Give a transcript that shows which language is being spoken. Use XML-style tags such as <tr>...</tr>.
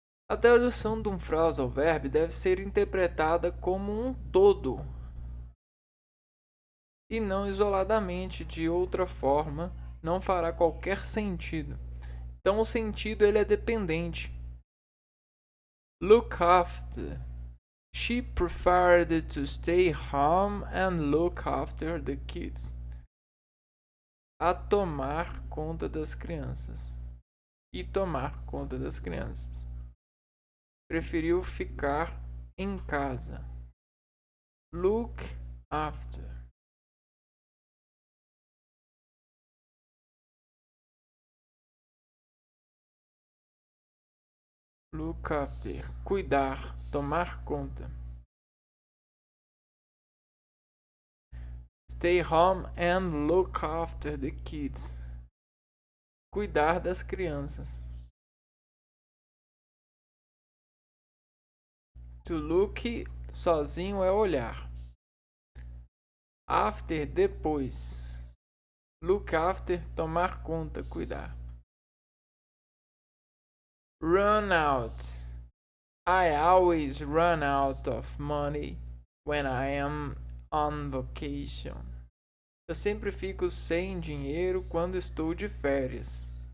<pt>A tradução de um phrasal verb deve ser interpretada como um todo e não isoladamente. De outra forma, não fará qualquer sentido. Então, o sentido ele é dependente.</pt> <en>Look after. She preferred to stay home and look after the kids.</en> <pt>A tomar conta das crianças. E tomar conta das crianças. Preferiu ficar em casa.</pt> <en>Look after. Look after.</en> <pt>Cuidar. Tomar conta.</pt> <en>Stay home and look after the kids.</en> <pt>Cuidar das crianças.</pt> <en>To look</en> <pt>sozinho é olhar. After, depois.</pt> <en>Look after,</en> <pt>tomar conta, cuidar.</pt> <en>Run out. I always run out of money when I am on vacation.</en> <pt>Eu sempre fico sem dinheiro quando estou de férias.</pt>